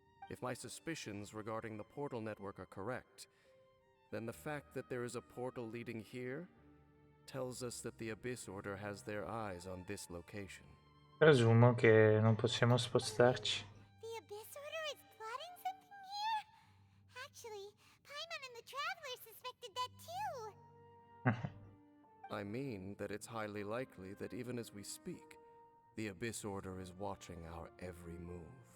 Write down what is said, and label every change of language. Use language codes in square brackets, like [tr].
[en] If my suspicions regarding the portal network are correct, then the fact that there is a portal leading here tells us that the Abyss Order has their eyes on this location. [it] Presumo che non possiamo spostarci. [en] The Abyss Order is plotting something here? Actually, Paimon and the Traveler suspected that too. I mean that it's highly likely that even as we speak, the Abyss Order is watching our every move.